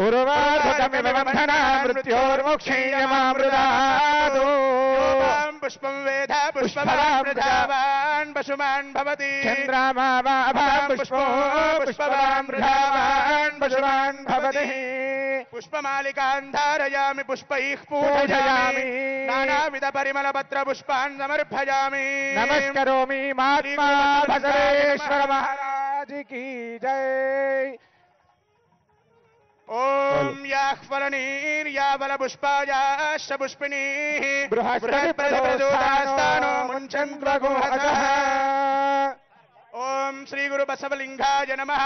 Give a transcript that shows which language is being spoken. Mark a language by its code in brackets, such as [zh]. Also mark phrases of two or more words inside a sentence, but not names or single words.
[sa] మృత్యోర్ముక్షీయమామృతాదు పుష్పం వేద పుష్పవాన్ పశుమాన్ భవతి పుష్పవాన్ పశుమాన్ భవతి పుష్పమాలికాన్ ధారయామి పుష్పైః పూజయామి నానావిధ పరిమళ పత్ర పుష్పాన్ సమర్పయామి నమస్కరోమి మహాత్మా బసవేశ్వర మహారాజ్ [hi] की जय। [sa] ओम याह्वलनीर्यावल पुष्पायाश्च पुष्पिणीः बृहस्पतिप्रचोदयास्तानो मुञ्चन्त्वगुहसः। ओम श्री गुरु बसवलिंगाय नमः।